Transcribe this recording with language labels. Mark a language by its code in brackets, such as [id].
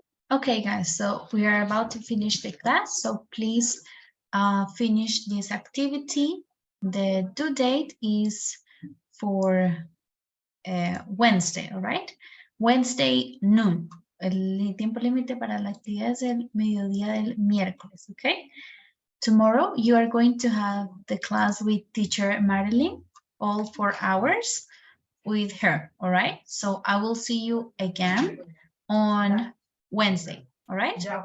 [en] Okay, guys, so we are about to finish the class, so please finish this activity. The due date is for Wednesday, all right? Wednesday noon. [es] El tiempo límite para la actividad es el mediodía del miércoles, okay? [en] Tomorrow you are going to have the class with teacher Marilyn, all 4 hours with her, all right? So I will see you again on Wednesday, all right?